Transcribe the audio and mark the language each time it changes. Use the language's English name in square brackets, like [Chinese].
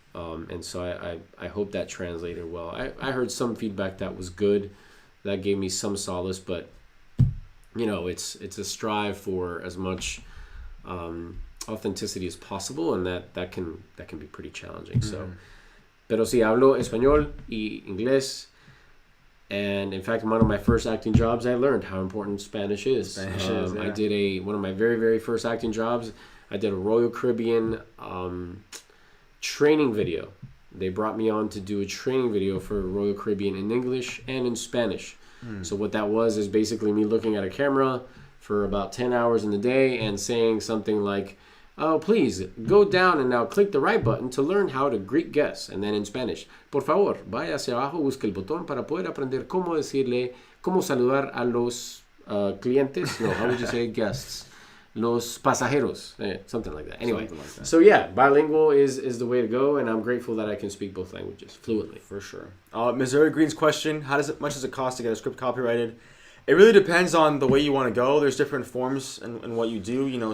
[English] And so I hope that translated well. I heard some feedback that was good. That gave me some solace. But, it's a strive for as much authenticity as possible. And that can be pretty challenging. Mm-hmm. [Spanish] So, pero sí, hablo español y inglés. [English] And in fact, one of my first acting jobs, I learned how important Spanish is. I did one of my very, very first acting jobs. I did a Royal Caribbean training video. They brought me on to do a training video for Royal Caribbean in English and in Spanish. So what that was is basically me looking at a camera for about 10 hours in the day and saying something like, "Oh, please, go down and now click the right button to learn how to greet guests." And then in Spanish, [Spanish] "Por favor, vaya hacia abajo, busque el botón para poder aprender cómo saludar a los clientes." [English] No, how would you say guests? [Spanish] Los pasajeros. [English] Something like that. Anyway, so yeah, bilingual is the way to go, and I'm grateful that I can speak both languages fluently. For sure. Missouri Green's question, how much does it cost to get a script copyrighted? It really depends on the way you want to go. There's different forms in what you do.